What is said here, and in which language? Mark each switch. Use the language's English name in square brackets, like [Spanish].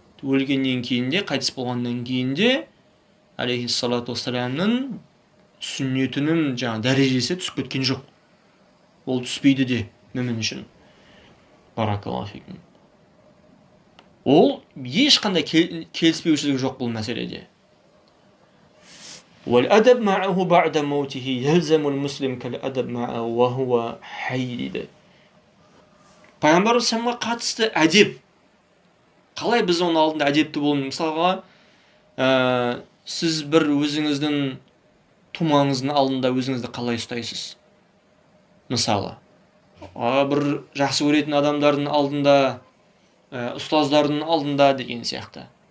[Kazakh] Өлгеннен кейін де, қайтыс болғаннан кейін де алейхиссалату вассаламның сүннетінің дәрежесі түсіп кеткен жоқ. Ол түспейді де мүмін үшін. [Arabic] Баракаллаху фикум. [Kazakh] Ол ешқандай келіспеушілік жоқ бұл мәселеде. [Arabic] وَالْأَدَبْ مَعَهُ بَعْدَ مَوْتِهِ يَلْزَمُ الْمُسْلِمَ كَالْأَدَبْ مَعَهُ وَهُوَ حَيٌّ [Kazakh] дейді. Пайғамбар саллаллаху қатысты әдеп. Қалай біз оның алдында әдепті болуымыз? Мысалға, сіз бір өзіңіздің тумаңыздың алдында өзіңізді қалай ұстайсыз? Мысалы, бір жақсы көретін адамдардың алдында, ұстаздардың алдында деген сияқты.